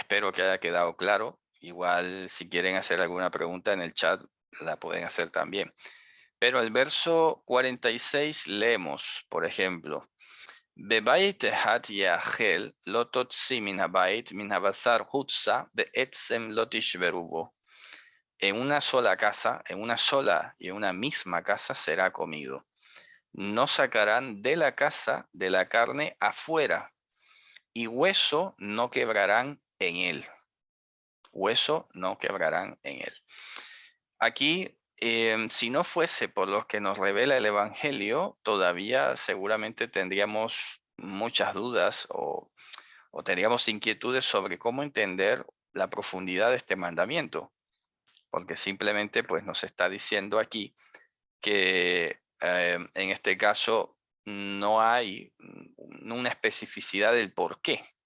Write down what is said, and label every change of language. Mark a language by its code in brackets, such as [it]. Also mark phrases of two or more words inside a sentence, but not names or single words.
[es] Espero que haya quedado claro. Igual si quieren hacer alguna pregunta en el chat, la pueden hacer también. Pero el verso 46 leemos, por ejemplo, [he] בבית אחד יאכל, לא תוציא מן הבית, מן הבשר חוצה, בעצם לא תשברו בו. [es] En una sola casa, en una sola y en una misma casa será comido. No sacarán de la casa de la carne afuera, y hueso no quebrarán en él. Hueso no quebrarán en él. Aquí, si no fuese por lo que nos revela el Evangelio, todavía seguramente tendríamos muchas dudas o tendríamos inquietudes sobre cómo entender la profundidad de este mandamiento, porque simplemente pues nos está diciendo aquí que en este caso no hay una especificidad del por qué.